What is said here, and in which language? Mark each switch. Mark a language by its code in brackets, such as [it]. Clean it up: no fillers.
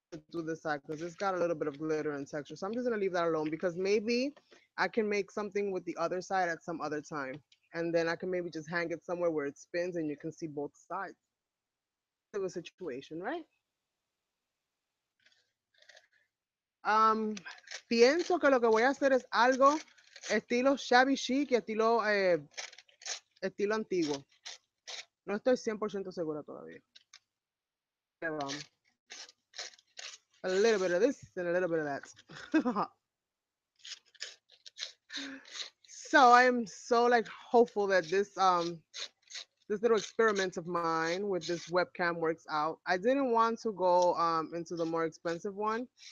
[en] Do this side because it's got a little bit of glitter and texture. So I'm just gonna leave that alone because maybe I can make something with the other side at some other time. And then I can maybe just hang it somewhere where it spins and you can see both sides of a situation, right? [es] Um, Pienso que lo que voy a hacer es algo estilo shabby chic y estilo antiguo. No estoy 100% segura todavía. Vamos. [en] A little bit of this and a little bit of that. So I am so like hopeful that this little experiment of mine with this webcam works out. I didn't want to go into the more expensive one.